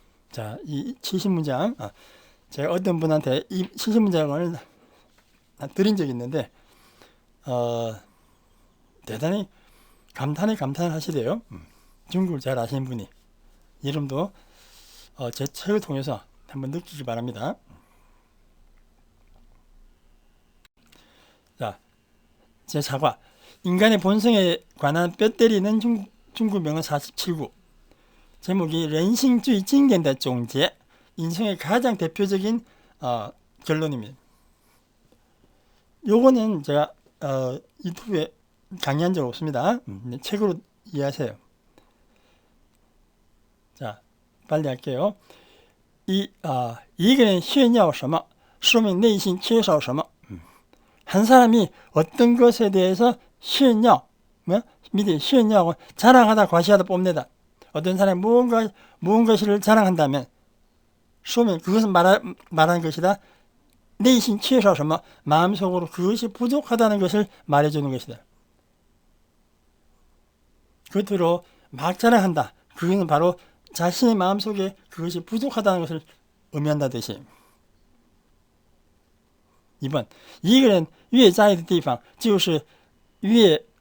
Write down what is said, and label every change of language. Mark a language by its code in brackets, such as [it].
[ko] 자, 이 70문장 제가 어떤 분한테 이 70문장을 드린 적이 있는데 대단히 감탄을 하시대요. 중국을 잘 아시는 분이. 이름도 제 책을 통해서 한번 느끼기 바랍니다. 자, 제 사과. 인간의 본성에 관한 뼈 때리는 중국 명언 47구. 제목이 [zh] 人性最经典的总结. [ko] 인생의 가장 대표적인 결론입니다. 요거는 제가 유튜브에 강의한 적 없습니다. 책으로 이해하세요. 자, 빨리 할게요. [zh] 一个人炫耀什么说明内心缺少什么 [ko] 한 사람이 어떤 것에 대해서炫耀하고 자랑하다 과시하다 뽐내다 어떤 사람이 무언가를 자랑한다면 说明 그것은 말하는 것이다. [zh] 内心缺少什么 [ko] 마음속으로 그것이 부족하다는 것을 말해주는 것이다. 겉으로 막 자랑한다. 그것은 바로 자신의 마음속에 그것이 부족하다는 것을 의미한다듯이. 2번 [zh] 一个人越在意的地方就是越